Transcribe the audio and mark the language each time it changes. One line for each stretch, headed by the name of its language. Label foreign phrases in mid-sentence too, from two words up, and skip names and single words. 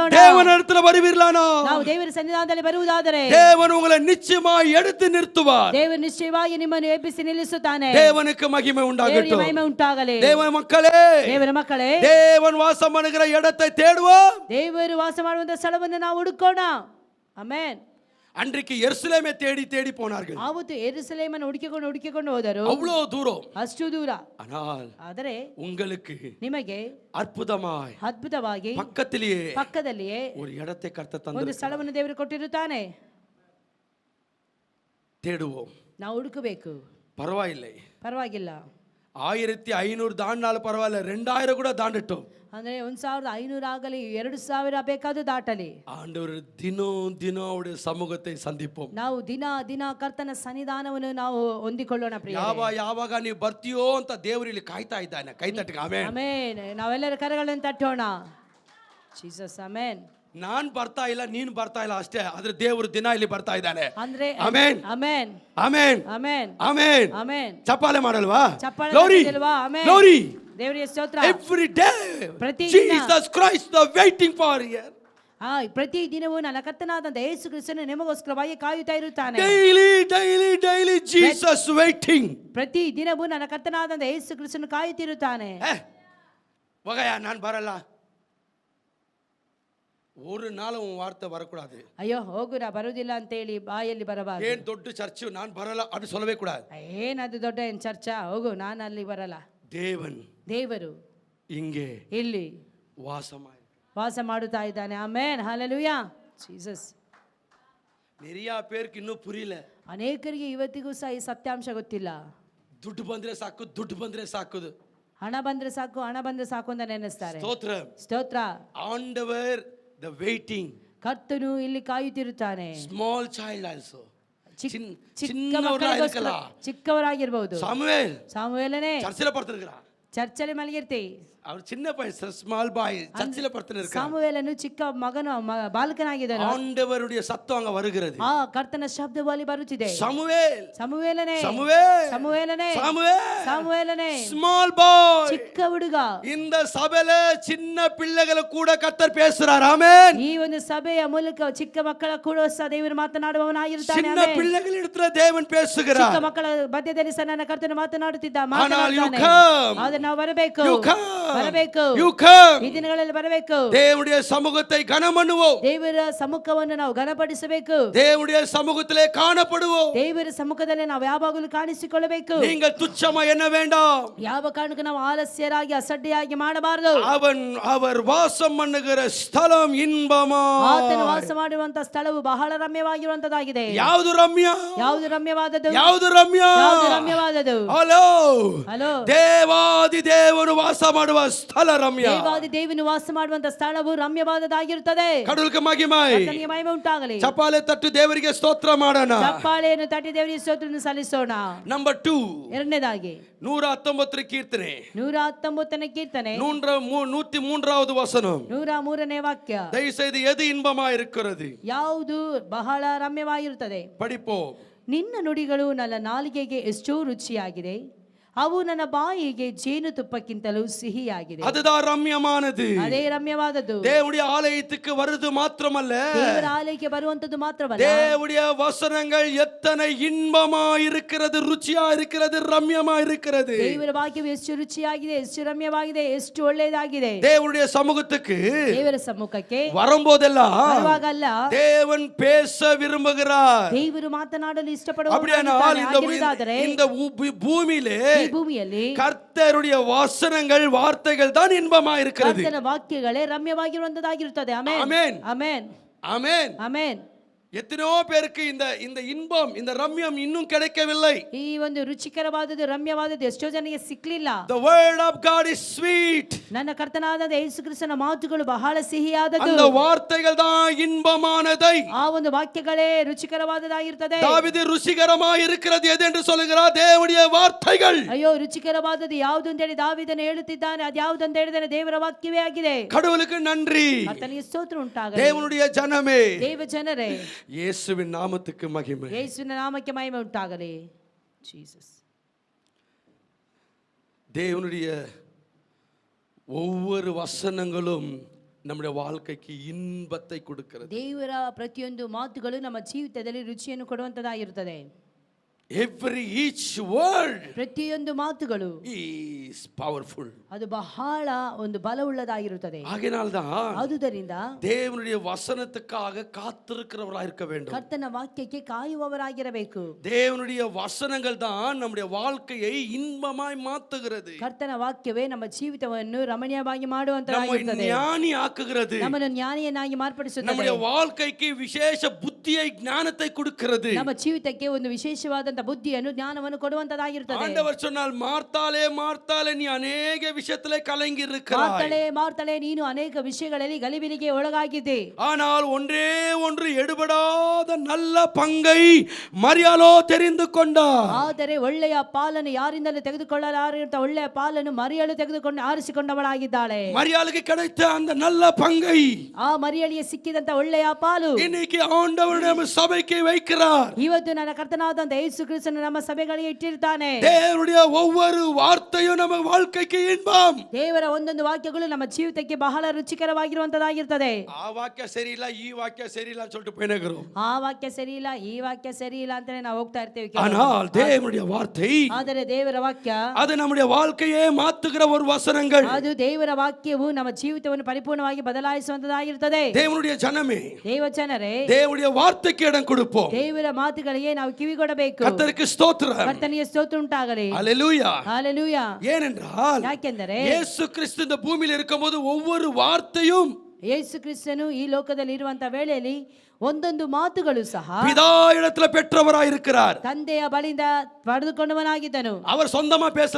Kannada: ಬರೋಣ.
Tamil: தேவனிடத்தில் வருவீர்களானா,
Kannada: ನಾವು ದೇವರ ಸನ್ನಿಧಾನದಲ್ಲಿ ಬರುವುದಾದರೆ
Tamil: தேவன் உங்களை நிச்சயமாய் எடுத்து நிறுத்துவார்.
Kannada: ದೇವರು ನಿಶ್ಚಯವಾಗಿ ನಿಮ್ಮನ್ನು ಎಬ್ಬಿಸಿ ನಿಲ್ಲಿಸುತ್ತಾನೆ.
Tamil: தேவனுக்கு மகிமை
Kannada: ದೇವರಿಗೆ
Tamil: உண்டாகட்டும்.
Kannada: ಮಹಿಮೆ ಉಂಟಾಗಲಿ.
Tamil: தேவ மக்களே,
Kannada: ದೇವರ ಮಕ್ಕಳೇ,
Tamil: தேவன் வாசம் பண்ணுகிற இடத்தை தேடுவோம்.
Kannada: ದೇವರು ವಾಸ ಮಾಡುವಂತ ಸ್ಥಳವನ್ನು ನಾವು ಹುಡುಕೋಣ. ಆಮೆನ್.
Tamil: அன்றைக்கு எருசலேமை தேடி தேடி போனார்கள்.
Kannada: ಆವತ್ತು ಯೆರೂಸಲೇಮನ್ನು ಹುಡುಕಿಕೊಂಡು ಹೋದರು.
Tamil: அவ்வளவு தூரம்.
Kannada: ಅಷ್ಟು ದೂರ.
Tamil: ஆனால்
Kannada: ಆದರೆ
Tamil: உங்களுக்கு
Kannada: ನಿಮಗೆ
Tamil: அற்புதமாய்
Kannada: ಅದ್ಭುತವಾಗಿ ಪಕ್ಕದಲ್ಲಿಯೇ
Tamil: ஒரு இடத்தை கர்த்தர்
Kannada: ಒಂದು
Tamil: தந்தார்.
Kannada: ಸ್ಥಳವನ್ನು ದೇವರು ಕೊಟ್ಟಿರುತ್ತಾನೆ.
Tamil: தேடுவோம்.
Kannada: ನಾವು ಹುಡುಕಬೇಕು.
Tamil: பரவாயில்லை,
Kannada: ಪರವಾಗಿಲ್ಲ.
Tamil: 1500 தாண்டினாலும் பரவாயில்ல, 2000 கூட தாண்டட்டும்.
Kannada: ಅಂದ್ರೆ 1500 ಆಗಲಿ, 2000 ಬೇಕಾದ್ರೂ ದಾಟಲಿ.
Tamil: ஆண்டவர் தினம் தினம் அவருடைய சமூகத்தை சந்திப்போம்.
Kannada: ನಾವು ದಿನ ಕರ್ತನ ಸನ್ನಿಧಾನವನ್ನು ನಾವು ಹೊಂದಿಕೊಳ್ಳೋಣ ಪ್ರಿಯರೇ. ಯಾವಾಗ ನೀವು ಬರ್ತೀಯೋ ಅಂತ ದೇವರು ಇಲ್ಲಿ ಕಾಯ್ತಾ ಇದ್ದಾನೆ. ಕೈ ತಟ್ಟಿಗೆ ಆಮೆನ್. ಆಮೆನ್. ನಾವೆಲ್ಲರ ಕರಗಳನ್ನು ತಟ್ಟೋಣ. ಜೀಸಸ್ ಆಮೆನ್. ನಾನ್ ಬರ್ತಾ ಇಲ್ಲ, ನೀನು ಬರ್ತಾ ಇಲ್ಲ ಅಷ್ಟೇ, ಆದ್ರೆ ದೇವರು ದಿನ ಇಲ್ಲಿ ಬರ್ತಾ ಇದ್ದಾನೆ. ಅಂದ್ರೆ ಆಮೆನ್ ಆಮೆನ್ ಆಮೆನ್ ಆಮೆನ್ ಆಮೆನ್ ಆಮೆನ್. ಚಪ್ಪಾಳೆ ಮಾಡಲ್ವಾ? ಚಪ್ಪಾಳೆ ಗ್ಲೋರಿ ತಟ್ಟಲ್ವಾ? ಆಮೆನ್. ಗ್ಲೋರಿ. ದೇವರಿಗೆ ಸ್ತೋತ್ರ.
English: Every day Jesus Christ the waiting for here.
Kannada: ಪ್ರತಿ ದಿನವೂ ನನ್ನ ಕರ್ತನಾದಂತ ಯೇಸು ಕ್ರಿಸ್ತನು ನಿಮಗೋಸ್ಕರವಾಗಿ ಕಾಯುತ್ತಾ ಇರುತ್ತಾನೆ.
English: Daily Jesus waiting.
Kannada: ಪ್ರತಿ ದಿನವೂ ನನ್ನ ಕರ್ತನಾದಂತ ಯೇಸು ಕ್ರಿಸ್ತನು ಕಾಯುತ್ತಿರುತ್ತಾನೆ. ಹೋಗಯ್ಯ, ನಾನು ಬರಲ್ಲ.
Tamil: ஒரு நாள் உன் வார்த்தை வரக்கூடாது.
Kannada: ಅಯ್ಯೋ ಹೋಗುರ, ಬರುವುದಿಲ್ಲ ಅಂತ ಹೇಳಿ ಬಾಯಲ್ಲಿ ಬರಬಾರದು. ಏನ್ ದೊಡ್ಡ ಚರ್ಚ್ ನಾನು ಬರಲ್ಲ ಅದು
Tamil: சொல்லவே கூடாது.
Kannada: ಏನದು ದೊಡ್ಡ ಏನ್ ಚರ್ಚಾ, ಹೋಗು ನಾನು ಅಲ್ಲಿ ಬರಲ್ಲ. ದೇವರು
Tamil: இங்கே
Kannada: ಇಲ್ಲಿ ವಾಸ ಮಾಡುತ್ತಾ ಇದ್ದಾನೆ. ಆಮೆನ್. ಹಲ್ಲೆಲೂಯಾ. ಜೀಸಸ್.
Tamil: நிறைய பேருக்கு இன்னும் புரியல.
Kannada: ಅನೇಕರಿಗೆ ಇವತ್ತಿಗೂ ಸಹ ಈ ಸತ್ಯಾಂಶ ಗೊತ್ತಿಲ್ಲ. ದುಡ್ಡು ಬಂದ್ರೆ ಸಾಕು, ಹಣ ಬಂದ್ರೆ ಸಾಕು ಅಂತ ನೆನೆಸ್ತಾರೆ. ಸ್ತೋತ್ರ.
English: ಆಂಡವರ್ the waiting.
Kannada: ಕರ್ತನು ಇಲ್ಲಿ ಕಾಯುತ್ತಿರುತ್ತಾನೆ.
English: small child also.
Kannada: ಚಿಕ್ಕವರಾಗಿರಬಹುದು. ಸಾಮುವೇಲನೇ
Tamil: ಚರ್ಚಿல படுத்திருக்கிறான்.
Kannada: ಚರ್ಚಲ್ಲಿ ಮಲಗಿರ್ತಿ.
Tamil: அவர் சின்ன பையன்,
English: small boy,
Tamil: சர்ச்சில படுத்திருக்கான்.
Kannada: சாமுவேலನು ಚಿಕ್ಕ ಮಗನು, ಬಾಲಕನಾಗಿದ್ದಾನೆ.
Tamil: ஆண்டவருடைய சத்தம் அங்க வருகிறது.
Kannada: ಕರ್ತನ ಶಬ್ದವು ಅಲ್ಲಿ ಬರುತ್ತಿದೆ.
English: ಸಮುವೇಲನೇ small boy,
Kannada: ಚಿಕ್ಕ ಹುಡುಗ.
Tamil: இந்த சபையில சின்ன பிள்ளைகளை கூட கர்த்தர் பேசுறார். ஆமென்.
Kannada: ಈ ಒಂದು ಸಭೆಯ ಮೂಲಕ ಚಿಕ್ಕ ಮಕ್ಕಳ ಕೂಡ ಸಹ ದೇವರು ಮಾತನಾಡುವವನಾಗಿರುತ್ತಾನೆ.
Tamil: சின்ன பிள்ளைகளிடத்துல தேவன் பேசுகிறார்.
Kannada: ಚಿಕ್ಕ ಮಕ್ಕಳ ಮಧ್ಯದಲ್ಲಿ ಸಹ ನನ್ನ ಕರ್ತನು ಮಾತನಾಡುತ್ತಿದ್ದಾನೆ. ಆದರೆ ನಾವು ಬರಬೇಕು. ಈ ದಿನಗಳಲ್ಲಿ ಬರಬೇಕು.
Tamil: தேவனுடைய சமூகத்தை கனம் பண்ணுவோம்.
Kannada: ದೇವರ ಸಮ್ಮುಖವನ್ನು ನಾವು ಘನಪಡಿಸಬೇಕು.
Tamil: தேவனுடைய சமூகத்திலே காணப்படுவோம்.
Kannada: ದೇವರ ಸಮ್ಮುಖದಲ್ಲಿ ನಾವು ಯಾವಾಗಲೂ ಕಾಣಿಸಿಕೊಳ್ಳಬೇಕು.
Tamil: நீங்கள் துச்சமா என்ன வேண்டாம்.
Kannada: ಯಾವ ಕಾರಣಕ್ಕೂ ನಾವು ಆಲಸ್ಯರಾಗಿ ಅಸಡ್ಡೆಯಾಗಿ ಮಾಡಬಾರದು.
Tamil: அவர் வாசம் பண்ணுகிற ஸ்தலம் இன்பமா.
Kannada: ಆತನು ವಾಸ ಮಾಡುವಂತ ಸ್ಥಳವು ಬಹಳ ರಮ್ಯವಾಗಿರುವಂತದಾಗಿದೆ. ಯಾವುದು ರಮ್ಯ? ಯಾವುದು ರಮ್ಯವಾದದ್ದು? ಯಾವುದು ರಮ್ಯ? ಯಾವುದು ರಮ್ಯವಾದದ್ದು? ಸಾಲದು. ಹಲೋ ಹಲೋ, ದೇವಾದಿ ದೇವರು ವಾಸ ಮಾಡುವ ಸ್ಥಳ ರಮ್ಯ. ದೇವಾದಿ ದೇವನು ವಾಸ ಮಾಡುವಂತ ಸ್ಥಳವು ರಮ್ಯವಾದದ್ದಾಗಿರುತ್ತದೆ. ಕಡಲ್ಗೆ ಮಹಿಮೆ. ಕರ್ತನಿಗೆ ಮಹಿಮೆ ಉಂಟಾಗಲಿ. ಚಪ್ಪಾಳೆ ತಟ್ಟು ದೇವರಿಗೆ ಸ್ತೋತ್ರ ಮಾಡೋಣ. ಚಪ್ಪಾಳೆಯನ್ನು ತಟ್ಟಿ ದೇವರಿಗೆ ಸ್ತೋತ್ರವನ್ನು ಸಲ್ಲಿಸೋಣ. ನಂಬರ್ 2, ಎರಡನೇದಾಗಿ 119 ಕೀರ್ತನೆ 119ನೇ ಕೀರ್ತನೆ
Tamil: 103வது வசனம்.
Kannada: 103ನೇ ವಾಕ್ಯ.
Tamil: தயவுசெய்து எது இன்பமா இருக்கிறது?
Kannada: ಯಾವುದು ಬಹಳ ರಮ್ಯವಾಗಿರುತ್ತದೆ?
Tamil: படிப்போம்.
Kannada: ನಿನ್ನ ನುಡಿಗಳು ನನ್ನ ನಾಲಿಗೆಗೆ ಎಷ್ಟೋ ರುಚಿಯಾಗಿದೆ, ಅವು ನನ್ನ ಬಾಯಿಗೆ ಜೇನುತುಪ್ಪಕ್ಕಿಂತಲೂ ಸಿಹಿಯಾಗಿದೆ.
Tamil: அதுதான் ரம்யமானது.
Kannada: ಅದೇ ರಮ್ಯವಾದದ್ದು.
Tamil: தேவனுடைய ஆலயத்துக்கு வருது மாத்திரமல்ல,
Kannada: ದೇವರ ಆಲಯಕ್ಕೆ ಬರುವಂತದ್ದು ಮಾತ್ರವಲ್ಲ,
Tamil: தேவனுடைய வசனங்கள் எத்தனை இன்பமா இருக்கிறது, ருಚಿயா இருக்கிறது, ரம்யமா இருக்கிறது.
Kannada: ದೇವರ ವಾಕ್ಯವು ಎಷ್ಟು ರುಚಿಯಾಗಿದೆ, ಎಷ್ಟು ರಮ್ಯವಾಗಿದೆ, ಎಷ್ಟು ಒಳ್ಳೆಯದಾಗಿದೆ.
Tamil: தேவனுடைய சமூகத்துக்கு
Kannada: ದೇವರ ಸಮ್ಮುಖಕ್ಕೆ
Tamil: வரும்போதெல்லாம்
Kannada: ಬರುವಾಗಲ್ಲ
Tamil: தேவன் பேச விரும்புகிறார்.
Kannada: ದೇವರು ಮಾತನಾಡಲು
Tamil: அப்படியானால்
Kannada: ಇಷ್ಟಪಡುವ
Tamil: இந்த பூமியிலே
Kannada: ಭೂಮಿಯಲ್ಲಿ
Tamil: கர்த்தருடைய வசனங்கள் வார்த்தைகள் தான் இன்பமா இருக்கிறது.
Kannada: ಕರ್ತನ ವಾಕ್ಯಗಳೇ ರಮ್ಯವಾಗಿರುವಂತದ್ದಾಗಿರುತ್ತದೆ. ಆಮೆನ್,
Tamil: ஆமென்,
Kannada: ಆಮೆನ್,
Tamil: ஆமென்.
Kannada: ಆಮೆನ್.
Tamil: எத்தனையோ பேருக்கு இந்த இன்பம், இந்த ரம்யம் இன்னும் கிடைக்கவில்லை.
Kannada: ಈ ಒಂದು ರುಚಿಕರವಾದದ್ದು, ರಮ್ಯವಾದದ್ದು ಎಷ್ಟೋ ಜನರಿಗೆ ಸಿಕ್ಲಿಲ್ಲ.
English: The word of God is sweet.
Kannada: ನನ್ನ ಕರ್ತನಾದ ಯೇಸು ಕ್ರಿಸ್ತನ ಮಾತುಗಳು ಬಹಳ ಸಿಹಿಯಾದದ್ದು.
Tamil: அந்த வார்த்தைகள் தான் இன்பமானதை. ಆ ಒಂದು ವಾಕ್ಯಗಳೇ ರುಚಿಕರವಾದದ್ದಾಗಿರುತ್ತದೆ. தாவீது ருசிகரமாய் இருக்கிறது எது என்று சொல்லுகிறார்? தேவனுடைய வார்த்தைகள்.
Kannada: ಅಯ್ಯೋ, ರುಚಿಕರವಾದದ್ದು ಯಾವುದು ಅಂತ ಹೇಳಿ ದಾವೀದನು ಹೇಳುತ್ತಿದ್ದಾನೆ. ಅದು ಯಾವುದು ಅಂತ ಹೇಳಿದರೆ ದೇವರ ವಾಕ್ಯವೇ ಆಗಿದೆ.
Tamil: கடவுளுக்கு நன்றி.
Kannada: ಕರ್ತನಿಗೆ ಸ್ತೋತ್ರ ಉಂಟಾಗಲಿ.
Tamil: தேவனுடைய ஜனமே,
Kannada: ದೇವ ಜನರೇ,
Tamil: இயேசுவின் நாமத்துக்கு மகிமை.
Kannada: ಯೇಸುವಿನ ನಾಮಕ್ಕೆ ಮಹಿಮೆ ಉಂಟಾಗಲಿ. ಜೀಸಸ್.
Tamil: தேவனுடைய ஒவ்வொரு வசனங்களும் நம்முடைய வாழ்க்கைக்கு இன்பத்தை கொடுக்கிறது.
Kannada: ದೇವರ ಪ್ರತಿಯೊಂದು ಮಾತುಗಳು ನಮ್ಮ ಜೀವಿತದಲ್ಲಿ ರುಚಿಯನ್ನು ಕೊಡುವಂತದ್ದಾಗಿರುತ್ತದೆ.
English: each word
Kannada: ಪ್ರತಿಯೊಂದು ಮಾತುಗಳು
English: is powerful.
Kannada: ಅದು ಬಹಳ ಒಂದು ಬಲವುಳ್ಳದಾಗಿರುತ್ತದೆ.
Tamil: ஆகையினால்தான்
Kannada: ಆದುದರಿಂದ
Tamil: தேவனுடைய வசனத்துக்காக காத்திருக்கிறவராய் இருக்க வேண்டும்.
Kannada: ಕರ್ತನ ವಾಕ್ಯಕ್ಕೆ ಕಾಯುವವರಾಗಿರಬೇಕು.
Tamil: தேவனுடைய வசனங்கள் தான் நம்முடைய வாழ்க்கையை இன்பமாய் மாத்துகிறது.
Kannada: ಕರ್ತನ ವಾಕ್ಯವೇ ನಮ್ಮ ಜೀವಿತವನ್ನು ರಮಣೀಯವಾಗಿ
Tamil: நம்மை
Kannada: ಮಾಡುವಂತದ್ದಾಗಿರುತ್ತದೆ.
Tamil: ஞானி ஆக்குகிறது.
Kannada: ನಮ್ಮನ್ನು ಜ್ಞಾನಿಯನ್ನಾಗಿ ಮಾರ್ಪಡಿಸುತ್ತದೆ.
Tamil: நம்முடைய வாழ்க்கைக்கு விசேஷ புத்தியை ஞானத்தை கொடுக்கிறது.
Kannada: ನಮ್ಮ ಜೀವಿತಕ್ಕೆ ಒಂದು ವಿಶೇಷವಾದಂತ ಬುದ್ಧಿಯನ್ನು, ಜ್ಞಾನವನ್ನು ಕೊಡುವಂತದ್ದಾಗಿರುತ್ತದೆ.
Tamil: ஆண்டவர் சொன்னால், மார்த்தாளே மார்த்தாளே, நீ அநேக விஷயத்திலே கலங்கி இருக்கிறாய்.
Kannada: ಮಾರ್ತಳೆ ಮಾರ್ತಳೆ, ನೀನು ಅನೇಕ ವಿಷಯಗಳಲ್ಲಿ ಗಲಿಬಿಲಿಗೆ ಒಳಗಾಗಿದ್ದೆ.
Tamil: ஆனால் ஒன்றே ஒன்று எடுபடாத நல்ல பங்கை மரியாளோ தெரிந்து கொண்டார்.
Kannada: ಆದರೆ ಒಳ್ಳೆಯ ಪಾಲನ್ನು ಯಾರಿಂದಲೂ ತೆಗೆದುಕೊಳ್ಳಲಾರಂತ ಒಳ್ಳೆಯ ಪಾಲನ್ನು ಮರಿಯಳು ತೆಗೆದುಕೊಂಡು ಆರಿಸಿಕೊಂಡವಳಾಗಿದ್ದಾಳೆ.
Tamil: மரியாளுக்கு கிடைத்த அந்த நல்ல பங்கை
Kannada: ಆ ಮರಿಯಳಿಗೆ ಸಿಕ್ಕಿದಂತ ಒಳ್ಳೆಯ ಪಾಲು
Tamil: இன்னைக்கு ஆண்டவர் நம்ம சபைக்கு வைக்கிறார்.
Kannada: ಇವತ್ತು ನನ್ನ ಕರ್ತನಾದಂತ ಯೇಸು ಕ್ರಿಸ್ತನು ನಮ್ಮ ಸಭೆಗಳಿಗೆ ಇಟ್ಟಿರ್ತಾನೆ.
Tamil: தேவனுடைய ஒவ்வொரு வார்த்தையும் நம்ம வாழ்க்கைக்கு இன்பம்.
Kannada: ದೇವರ ಒಂದೊಂದು ವಾಕ್ಯಗಳು ನಮ್ಮ ಜೀವಿತಕ್ಕೆ ಬಹಳ ರುಚಿಕರವಾಗಿರುವಂತದ್ದಾಗಿರ್ತದೆ. ಆ ವಾಕ್ಯ ಸರಿಯಿಲ್ಲ, ಈ ವಾಕ್ಯ ಸರಿಯಿಲ್ಲ
Tamil: சொல்லிட்டு போயினேக்கிறோம்.
Kannada: ಆ ವಾಕ್ಯ ಸರಿ ಇಲ್ಲ, ಈ ವಾಕ್ಯ ಸರಿ ಇಲ್ಲ ಅಂತಾನೆ ನಾವು ಹೋಗ್ತಾ ಇರ್ತೇವೆ.
Tamil: ஆனால் தேவனுடைய வார்த்தை,
Kannada: ಆದರೆ ದೇವರ ವಾಕ್ಯ
Tamil: அது நம்முடைய வாழ்க்கையே மாத்துகிற ஒரு வசனங்கள்.
Kannada: ಅದು ದೇವರ ವಾಕ್ಯವು ನಮ್ಮ ಜೀವಿತವನ್ನು ಪರಿಪೂರ್ಣವಾಗಿ ಬದಲಾಯಿಸುವಂತದ್ದಾಗಿರುತ್ತದೆ.
Tamil: தேவனுடைய ஜனமே,
Kannada: ದೇವ ಜನರೇ,
Tamil: தேவனுடைய வார்த்தைக்கு இடம் கொடுப்போம்.
Kannada: ದೇವರ ಮಾತುಗಳಿಗೆ ನಾವು ಕಿವಿಗೊಡಬೇಕು.
Tamil: கர்த்தருக்கு ஸ்தோத்திரம்.
Kannada: ಕರ್ತನಿಗೆ ಸ್ತೋತ್ರ ಉಂಟಾಗಲಿ.
Tamil: ஹalleluya. ஹalleluya. ஏனென்றால்
Kannada: ಯಾಕೆಂದರೆ
Tamil: இயேசு கிறிஸ்து இந்த பூமியில் இருக்கும்போது ஒவ்வொரு வார்த்தையும்
Kannada: ಯೇಸು ಕ್ರಿಸ್ತನು ಈ ಲೋಕದಲ್ಲಿ ಇರುವಂತ ವೇಳೆಯಲ್ಲಿ ಒಂದೊಂದು ಮಾತುಗಳು ಸಹ
Tamil: பிதா இடத்துல பெற்றவராய் இருக்கிறார்.
Kannada: ತಂದೆಯ ಬಳಿಯಿಂದ ಪಡೆದುಕೊಂಡವನಾಗಿದ್ದನು.
Tamil: அவர் சொந்தமா பேசல.